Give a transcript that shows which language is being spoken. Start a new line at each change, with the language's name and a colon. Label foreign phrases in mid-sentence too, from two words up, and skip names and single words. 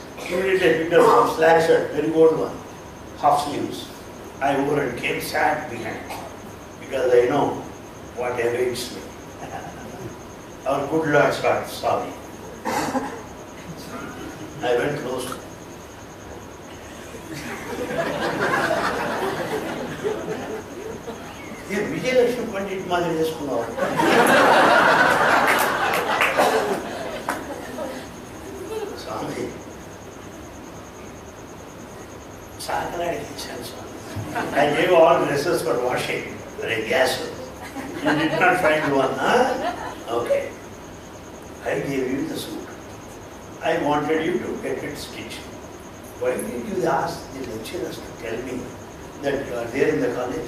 English: Immediately I picked up some slack shirt, very old one, half sleeves. I wore and came sad behind because I know what awaits me. Our good Lord saw me. I went close to him.
Telugu: ఏ విజయలక్ష్మి పండిత్ మాదిరి చేసుకున్నావు స్వామి సాకలాడి చేశాను స్వామి
English: I gave all dresses for washing for a gas. You did not find one, huh? Okay. I gave you the suit. I wanted you to get it stitched. Why did you ask the lecturers to tell me that you are there in the college?